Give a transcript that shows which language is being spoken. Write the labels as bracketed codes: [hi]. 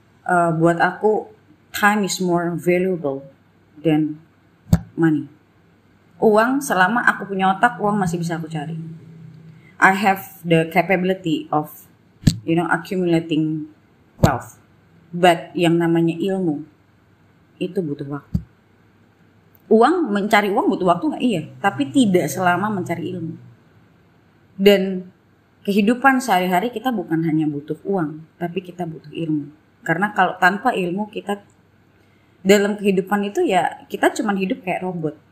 [id] Buat aku [en] time is more valuable than money. [id] Uang, selama aku punya otak, uang masih bisa aku cari. [en] I have the capability of, accumulating wealth. [id] But yang namanya ilmu, itu butuh waktu. Mencari uang butuh waktu nggak? Iya. Tapi tidak selama mencari ilmu. Dan kehidupan sehari-hari kita bukan hanya butuh uang, tapi kita butuh ilmu. Karena kalau tanpa ilmu kita dalam kehidupan itu ya kita cuman hidup kayak robot.